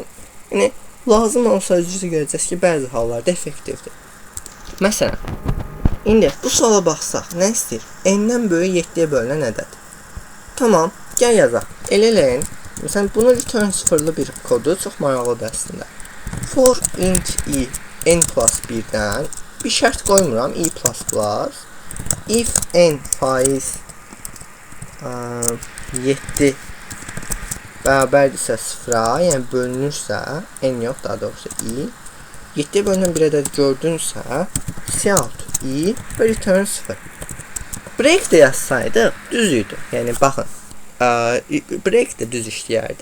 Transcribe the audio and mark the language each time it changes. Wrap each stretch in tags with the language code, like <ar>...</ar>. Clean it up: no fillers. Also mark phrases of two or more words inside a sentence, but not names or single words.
<az>Yəni lazım olsa özünüz görəcəksiniz ki, bəzi hallarda effektivdir. Məsələn, indi bu suala baxsaq, nə istəyir? N-dən böyük 7-yə bölünən ədəd. Tamam, gəl yazaq. Eləyin. Məsələn, bunu return 0-lı bir kodu çox maraqlıdır əslində. For int i n+1-dən bir şərt qoymuram, i++. If n faiz 7 bərabərdirsə 0-a, yəni bölünürsə, n yox, daha doğrusu i, 7-yə bölünən bir ədəd gördünsə, cout i və return 0. Break də yazsaydıq, düz idi. Yəni, baxın, break də düz işləyərdi.</az>